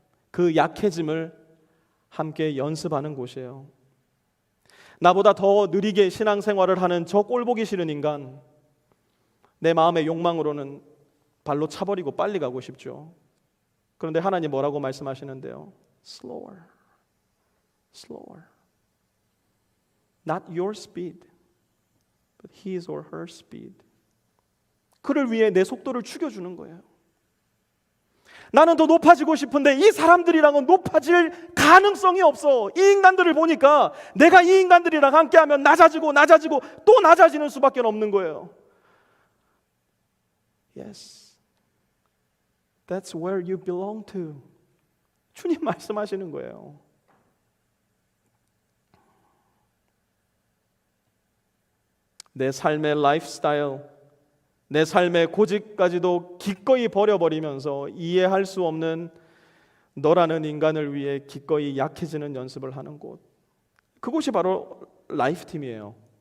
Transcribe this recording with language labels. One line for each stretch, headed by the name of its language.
Korean: 그 약해짐을 함께 연습하는 곳이에요. 나보다 더 느리게 신앙생활을 하는 저 꼴보기 싫은 인간, 내 마음의 욕망으로는 발로 차버리고 빨리 가고 싶죠. 그런데 하나님 뭐라고 말씀하시는데요?
English: Slower, slower. Not your speed, but his or her speed.
Korean: 그를 위해 내 속도를 죽여주는 거예요. 나는 더 높아지고 싶은데 이 사람들이랑은 높아질 가능성이 없어. 이 인간들을 보니까 내가 이 인간들이랑 함께하면 낮아지고 또 낮아지는 수밖에 없는 거예요.
English: Yes, that's where you belong to.
Korean: 주님 말씀하시는 거예요. 내 삶의 라이프스타일, 내 삶의 고집까지도 기꺼이 버려버리면서 이해할 수 없는 너라는 인간을 위해 기꺼이 약해지는 연습을 하는 곳, 그곳이 바로 라이프팀이에요.